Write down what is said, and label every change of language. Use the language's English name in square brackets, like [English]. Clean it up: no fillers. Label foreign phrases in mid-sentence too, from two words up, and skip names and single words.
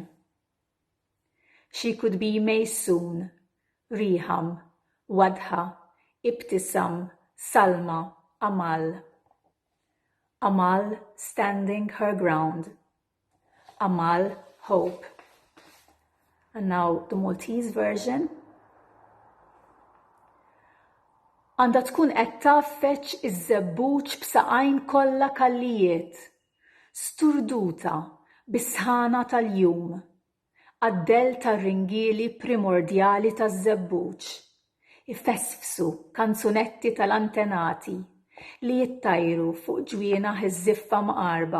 [English] She could be Maysoon, Riham, Wadha, Ibtisam, Salma, Amal. Amal standing her ground. Amal, hope. And now the Maltese version. [Maltese] Għandha tkun qed taffeċ iż-żebbuġ b'saqajn kollha kallijiet, sturduta bis-sħana tal-jum, għad-del tar-ringieli primordjali taż-żebbuġ, ifesfsu kanzunetti tal-antenati li jittajru fuq ġwiena ħiż-żiffa mqarba.